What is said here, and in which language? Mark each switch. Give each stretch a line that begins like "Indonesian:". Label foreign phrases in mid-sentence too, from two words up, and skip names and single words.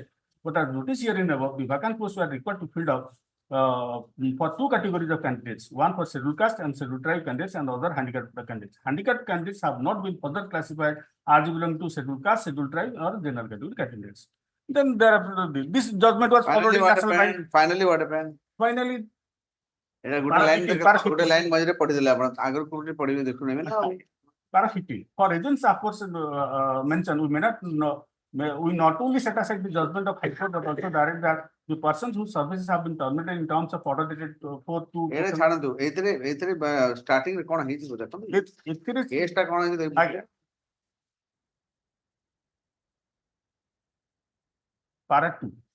English: But as noticed here in above, the vacant posts were required to fill out for two categories of candidates, one for scheduled caste and scheduled tribe candidates and other handicapped candidates. Handicapped candidates have not been further classified as belonging to scheduled caste, scheduled tribe, or general category candidates. Then there, this judgment was followed in national bank. Finally, what happened? Finally,
Odia: ଗୋଟେ ଲାଇନ ମଝିରେ ପଢିଦେଲେ ଆପଣ ଆଗରୁ କୋଉଠି ପଢିବେ ଦେଖୁନେବେ ନା
English: Para 15. For reasons aforesaid mentioned, we not only set aside the judgment of High Court, but also direct that the persons whose services have been terminated in terms of order dated 4/2.
Odia: ଏଇଟା ଛାଡ଼ନ୍ତୁ ଏଇଥିରେ ଷ୍ଟାର୍ଟିଂ ରେ କଣ ହେଇଛି ଦେଖନ୍ତୁ ଏଥିରେ କେସ୍ ଟା କଣ ହେଇଛି ଦେଖନ୍ତୁ
English: Para 2.